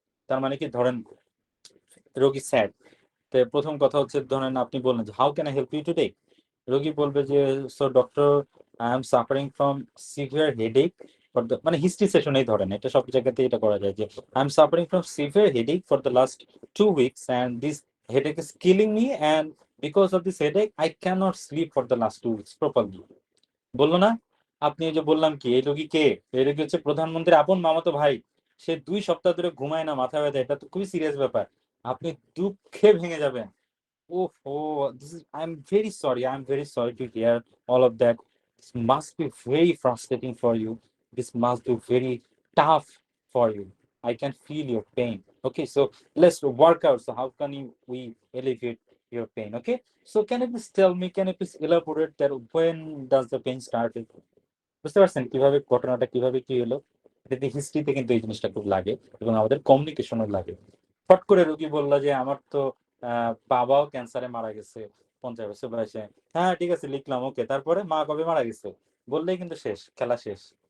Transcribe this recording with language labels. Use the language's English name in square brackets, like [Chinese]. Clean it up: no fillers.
[Bangla] তার মানে কি, ধরেন রোগী স্যাড, তো প্রথম কথা হচ্ছে ধরেন আপনি বললেন যে [English] how can I help you today, [Bangla] রোগী বলবে যে [English] so doctor I am suffering from severe headache for the, [Bangla] মানে হিস্ট্রি সেশনেই ধরেন, এটা সব জায়গাতে এটা করা যায় যে [English] I am suffering from severe headache for the last 2 weeks and this headache is killing me and because of this headache I can not sleep for the last 2 weeks properly. [Bangla] বললো না? আপনি এই যে বললাম কি, এই রোগী কে? এই রোগী হচ্ছে প্রধানমন্ত্রীর আপন মামাতো ভাই, সে 2 সপ্তাহ ধরে ঘুমায় না, মাথা ব্যথা, এটা তো খুবই সিরিয়াস ব্যাপার। আপনি দুঃখে ভেঙে যাবেন। [English] This is. I'm very sorry. I'm very sorry to hear all of that. This must be very frustrating for you. This must be very tough for you. I can feel your pain. Okay, so let's work out. So how can we alleviate your pain? Okay, so can you please tell me? Can you please elaborate that? When does the pain started? [Bangla] বুঝতে পারছেন কিভাবে ঘটনাটা কিভাবে কি হলো? এটাতে হিস্ট্রিতে কিন্তু এই জিনিসটা খুব লাগে এবং আমাদের কমিউনিকেশনও লাগে। ফট করে রোগী বললো যে আমার তো বাবাও ক্যান্সারে মারা গেছে 50 বছর বয়সে। হ্যাঁ ঠিক আছে লিখলাম, ওকে, তারপরে মা কবে মারা গেছে বললেই কিন্তু শেষ, খেলা শেষ।